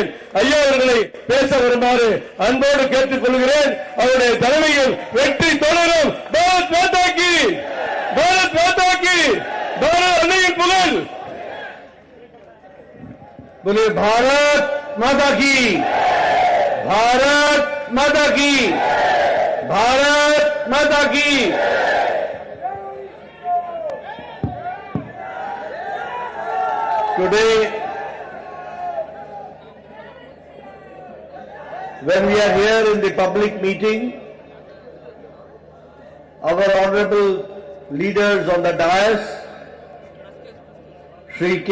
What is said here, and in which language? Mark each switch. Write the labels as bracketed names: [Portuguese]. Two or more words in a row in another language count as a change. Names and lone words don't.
[Tamil] ஐயா அவர்களை பேச வருமாறு அன்போடு கேட்டுக் கொள்கிறேன். அவருடைய தலைமையில் வெற்றி தொடரும். [Hindi] भारत माता की, भारत माता की, [Tamil] பாரத் அன்னையின் புகழ். [Hindi] भारत माता की, भारत माता की, भारत माता की. [English] Today, when we are here in the public meeting, our honorable leaders on the dais, Shri K.